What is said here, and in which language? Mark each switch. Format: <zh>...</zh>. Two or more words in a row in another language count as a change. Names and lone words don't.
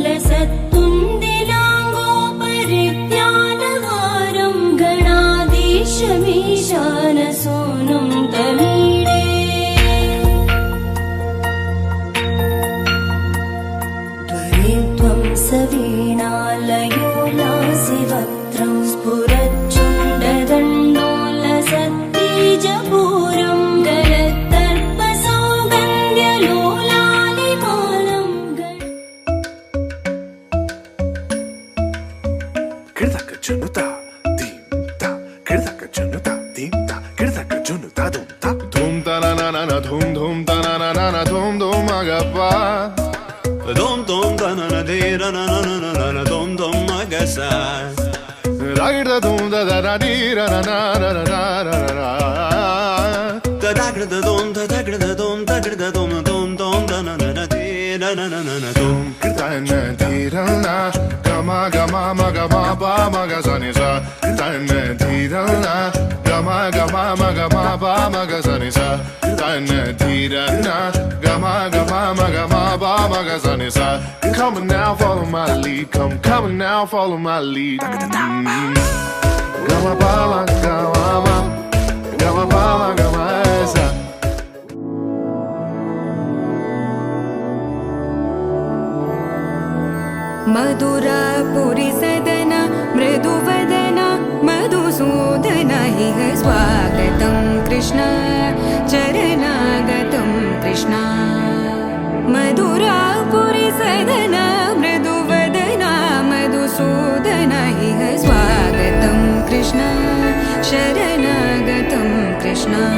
<sa>लसत्तुन्दिलाङ्गोपरिज्ञानहारं गणाधीशमीशानसूनुं तमीडे सवीणालयो लासिवक्त्रं स्फुरच्चुण्डदण्डोलसत्तीजपूरं गलत्तर्पसौगन्ध्यलोलालिपालं किर्दकजुनुता दीम्ता किर्दकजुनुता दीम्ता किर्दकजुनुता धूमता धूम तनाना धूम धूम तनाना धूम धूम अगप्पा Dom dom da na na de na na na na na na dom dom magasa. Da dum da da da di ra na na na na na na. Da da da dom da da da dom da da dom dom dom da na na na de na na na na na dom. Kirtana dhirana gama gama maga ma pa maga sa ni sa. Kirtana dhirana gama gama maga ma pa maga sa ni sa. Kirtana dhirana gama gama maga ma pa maga sa ni sa.</sa> <en>Come on now, follow my lead. Come on now, follow my lead. Gama pa ma gama pa ma gama sa.</en> <sa>मधुरापुरी सदन मृदुवदन मधुसूदन इह स्वागतं कृष्ण चरणागतं कृष्ण मधुरापुरी सदन मृदुवदन मधुसूदन इह स्वागतं कृष्ण शरणागतं कृष्ण</sa>